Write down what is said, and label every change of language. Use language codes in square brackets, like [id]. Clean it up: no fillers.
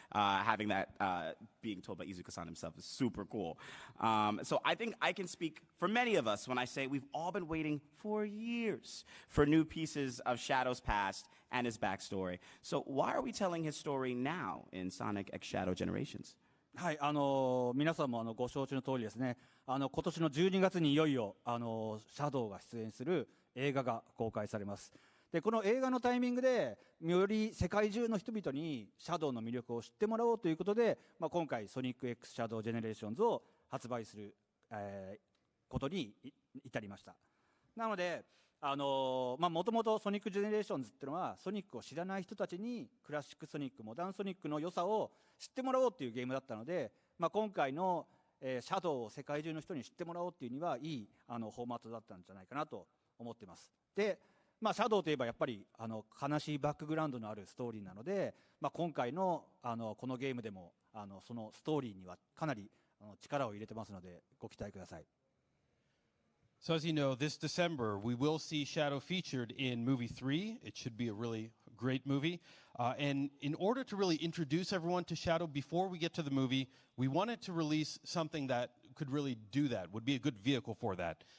[en] Having that being told by Iizuka-san himself is super cool. So I think I can speak for many of us when I say we've all been waiting for years for new pieces of Shadow's past and his backstory. So why are we telling his story now in Sonic X Shadow Generations? [ja] はい、皆さんもご承知の通りですね、今年の12月にいよいよシャドウが出演する映画が公開されます。でこの映画のタイミングでより世界中の人々にシャドウの魅力を知ってもらおうということで、今回ソニック X シャドウジェネレーションズを発売する、ことに至りました。なのでもともとソニックジェネレーションズっていうのはソニックを知らない人たちにクラシックソニック、モダンソニックの良さを知ってもらおうっていうゲームだったので、今回の、シャドウを世界中の人に知ってもらおうっていうにはいいフォーマットだったんじゃないかなと思ってます。でまあ、シャドウといえばやっぱり悲しいバックグラウンドのあるストーリーなので、まあ、今回のこのゲームでもそのストーリーにはかなり力を入れてますのでご期待ください。 [en] So as you know, this December we will see Shadow featured in movie 3. It should be a really great movie. And in order to really introduce everyone to Shadow before we get to the movie, we wanted to release something that could really do that, would be a good vehicle for that.